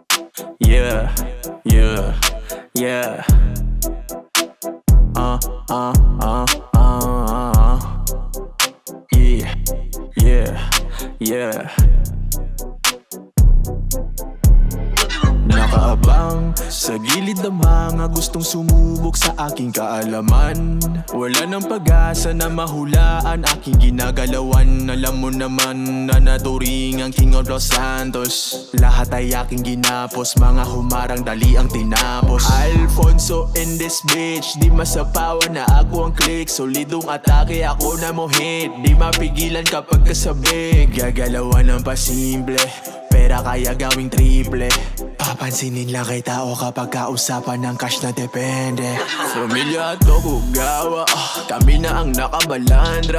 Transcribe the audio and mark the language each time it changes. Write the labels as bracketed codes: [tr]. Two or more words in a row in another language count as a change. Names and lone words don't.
[tl] Yeah, yeah, yeah. Uh, uh, uh, uh, uh. Yeah, yeah, yeah. Nakaabang sa gilid ng mga gustong sumubok sa aking kaalaman. Wala nang pag-asa na mahulaan aking ginagalawan. Alam mo naman na naturing ang [en] King of Los Santos. [tl] Lahat ay aking ginapos, mga humarang dali ang tinapos. [en] Alfonso in this bitch, [tl] di masapawan na ako ang click. Solidong atake, ako na mo hit. Di mapigilan kapag kasabi. Gagalawan ng pasimple, pera kaya gawing triple. Papansinin lang kay tao kapag kausapan ng cash na depende. Pamilya at Tokugawa, kami na ang nakabalandra.